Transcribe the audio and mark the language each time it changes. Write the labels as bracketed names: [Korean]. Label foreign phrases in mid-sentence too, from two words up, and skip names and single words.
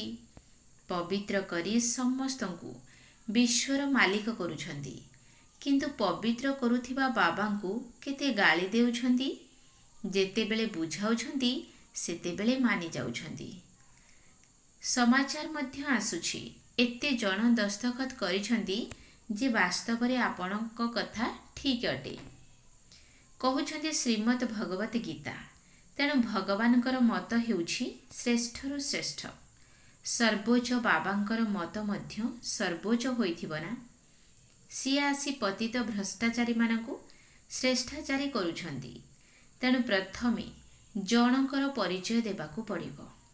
[Odia] ପବିତ୍ର କରି ସମସ୍ତଙ୍କୁ ବିଶ୍ୱର ମାଲିକ କରୁଛନ୍ତି କିନ୍ତୁ ପବିତ୍ର କରୁଥିବା ବାବାଙ୍କୁ କେତେ ଗାଳି ଦେଉଛନ୍ତି। ଯେତେବେଳେ ବୁଝାଉଛନ୍ତି ସେତେବେଳେ ମାନି ଯାଉଛନ୍ତି। ସମାଚାର ମଧ୍ୟ ଆସୁଛି ଏତେ ଜଣ ଦସ୍ତଖତ କରିଛନ୍ତି ଯେ ବାସ୍ତବ ରେ ଆପଣଙ୍କ କଥା ଠିକ ଅଟେ। କହୁଛନ୍ତି ଶ୍ରୀମଦ୍ ଭଗବତ ଗୀତା। ତେଣୁ ଭଗବାନଙ୍କର ମତ ହେଉଛି ଶ୍ରେଷ୍ଠରୁ ଶ୍ରେଷ୍ଠ। ସର୍ବୋଚ୍ଚ ବାବାଙ୍କର ମତ ମଧ୍ୟ ସର୍ବୋଚ୍ଚ ହୋଇଥିବ ନା। ସିଏ ଆସି ପତିତ ଭ୍ରଷ୍ଟାଚାରୀ ମାନଙ୍କୁ ଶ୍ରେଷ୍ଠାଚାରୀ କରୁଛନ୍ତି। ତେଣୁ ପ୍ରଥମେ ଜଣଙ୍କର ପରିଚୟ ଦେବାକୁ ପଡ଼ିବ।